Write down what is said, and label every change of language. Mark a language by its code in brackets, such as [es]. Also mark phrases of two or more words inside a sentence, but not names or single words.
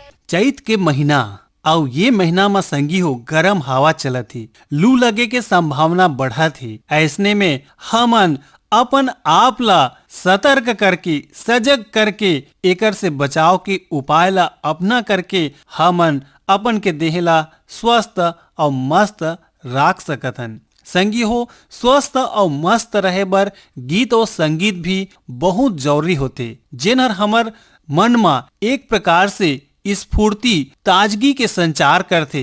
[hne] चैत के महीना और ये महीना में संगी हो गरम हवा चलत थी, लू लगे के संभावना बढ़ा थी। ऐसने में हमन अपन आप ला सतर्क करके सजग करके एकर से बचाव के उपाय ला अपना करके हमन अपन के देह ला स्वस्थ और मस्त राख सकथन। संगी हो स्वस्थ और मस्त रहे बर गीत और संगीत भी बहुत जरूरी होते, जेनहर हमर मन में एक प्रकार से स्फूर्ति ताजगी के संचार करते।